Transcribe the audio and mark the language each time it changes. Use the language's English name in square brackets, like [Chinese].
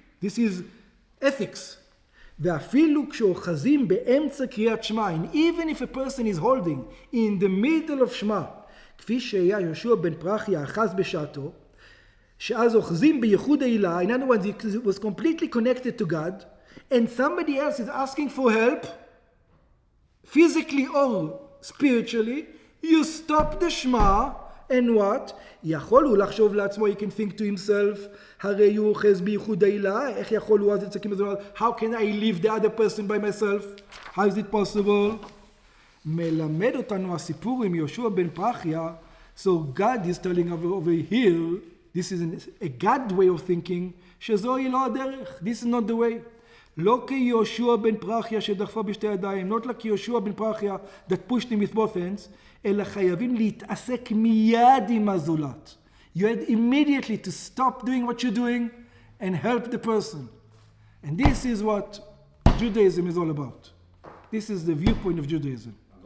[English] This is ethics. [Hebrew] ואפילו כשאוחזים באמצע קריאת שמע, [English] and even if a person is holding in the middle of שמע, [Hebrew] כפי שהיה יהושע בן פרחיה אחז בשעתו, שאז אוחזים בייחוד העילה, [English] in other words, it was completely connected to God, and somebody else is asking for help, physically or spiritually, you stop the שמע, and what? [Hebrew] יכול הוא לחשוב לעצמו, [English] he can think to himself, [Hebrew] הרי הוא אוחז בייחוד העילה, איך יכול הוא אז לצקים בזה? [English] How can I leave the other person by myself? How is it possible? [Hebrew] מלמד אותנו הסיפור עם יהושע בן פרחיה, [English] so God is telling over here, this is a God way of thinking, [Hebrew] שזוהי לא הדרך, [English] this is not the way. [Hebrew] לא כיהושע בן פרחיה שדחפה בשתי ידיים, [English] not like יהושע בן פרחיה that pushed him with both hands, [Hebrew] אלא חייבים להתעסק מיד עם הזולת. [English] You had immediately to stop doing what you're doing and help the person. And this is what Judaism is all about. This is the viewpoint of Judaism.